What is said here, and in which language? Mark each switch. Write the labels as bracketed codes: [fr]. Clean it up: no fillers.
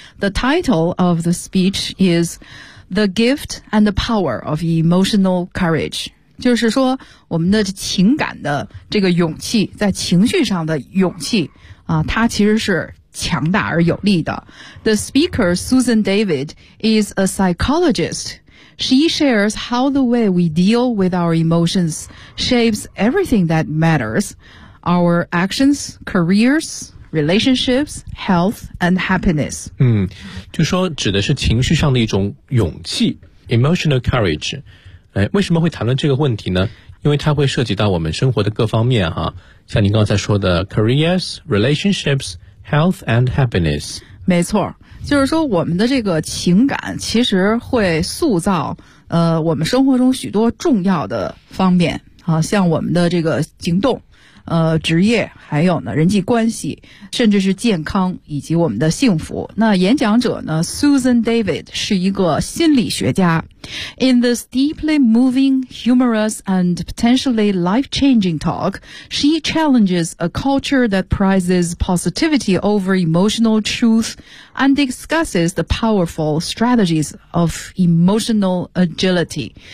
[en] The title of the speech is The Gift and the Power of Emotional Courage. [zh] 就是说我们的情感的这个勇气，在情绪上的勇气、它其实是强大而有力的。 [en] The speaker, Susan David, is a psychologist. She shares how the way we deal with our emotions shapes everything that matters, our actions, careers, relationships, health, and happiness. [zh] 就说指的是情绪上的一种勇气 , [en] emotional courage. [zh] 为什么会谈论这个问题呢？因为它会涉及到我们生活的各方面啊，像您刚才说的 [en] careers, relationships, health, and happiness. [zh] 没错。就是说我们的这个情感其实会塑造我们生活中许多重要的方面啊，像我们的这个行动职业，还有呢人际关系，甚至是健康以及我们的幸福。那演讲者呢 Susan David 是一个心理学家。 [en] In this deeply moving, humorous and potentially life-changing talk, she challenges a culture that prizes positivity over emotional truth and discusses the powerful strategies of emotional agility.